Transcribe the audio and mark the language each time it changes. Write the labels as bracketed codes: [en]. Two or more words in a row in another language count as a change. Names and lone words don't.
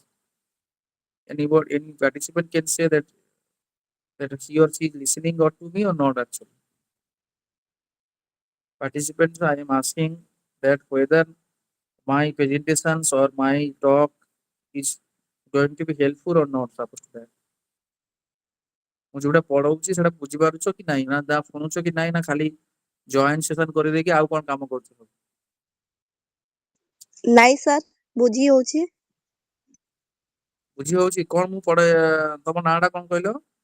[en] Any participant can say that he or she is listening or to me or not actually. Participants, I am asking that whether my presentations or my talk is going to be helpful or not. Suppose to that. [or] ମୁଁ ଯୋଉଟା ପଢଉଛି ସେଟା ବୁଝିପାରୁଛ କି ନାଇଁ ନା ଯା ଶୁଣୁଛ କି ନାଇଁ ନା ଖାଲି [en] join session [or] କରିଦେଇକି ଆଉ କଣ କାମ କରୁଛ ସବୁ? ନାଇଁ ସାର୍ ବୁଝି ହଉଛି। ବୁଝି ହଉଛି କଣ ମୁଁ ପଢେ? ତମ ନାଁ ଟା କଣ କହିଲ?